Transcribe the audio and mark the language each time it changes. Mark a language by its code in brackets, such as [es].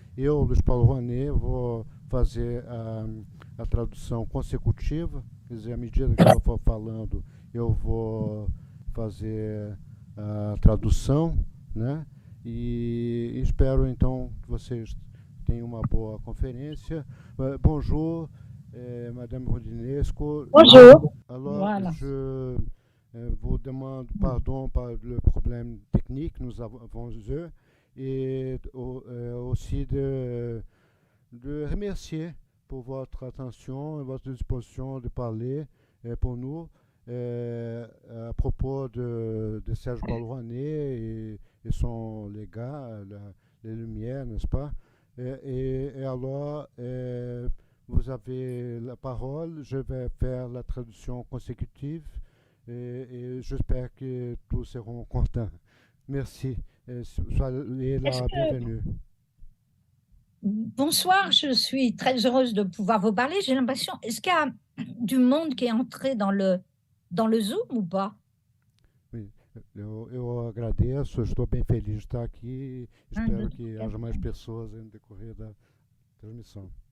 [pt] Eu, Luiz Paulo Rouanet, vou fazer a tradução consecutiva, quer dizer, à medida que ela for falando, eu vou fazer a tradução, né? E espero então que vocês tenham uma boa conferência. [fr] Bonjour, Madame Rudinesco. Bonjour. Alors, Voilà. je vous demande pardon par le problème technique, nous avons eu, et aussi de remercier pour votre attention et votre disposition de parler pour nous à propos de Serge Paul Rouanet et son légat, les Lumières, n'est-ce pas? Et alors, vous avez la parole, je vais faire la traduction consécutive. Et j'espère que tous seront contents. Merci. Soyez la bienvenue. Bonsoir, je suis très heureuse de pouvoir vous parler. J'ai l'impression, est-ce qu'il y a du monde qui est entré dans le Zoom ou pas? Oui, [pt] eu agradeço, estou bem feliz de estar aqui. Espero que haja mais pessoas no decorrer da transmissão.